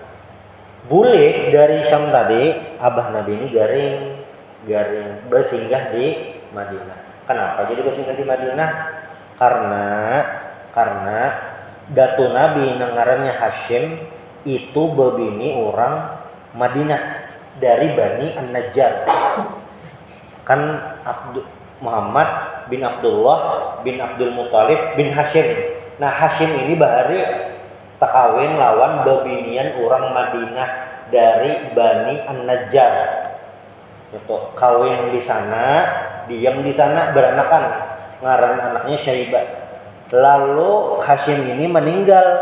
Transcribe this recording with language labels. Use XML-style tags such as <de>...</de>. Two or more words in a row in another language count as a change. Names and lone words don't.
<bjn>Boleh dari Syam tadi abah Nabi ini garing bersinggah di Madinah. Kenapa jadi bersinggah di Madinah? Karena datu Nabi ngarannya Hashim itu bebini orang Madinah dari Bani An-Najjar. Kan Muhammad bin Abdullah bin Abdul Muthalib bin Hashim. Nah, Hashim ini bahari takawin lawan bebinian orang Madinah dari Bani An-Najjar. Itu kawin di sana, diam di sana, beranakan. Ngaran anaknya Syaibah. Lalu Hashim ini meninggal.</bjn>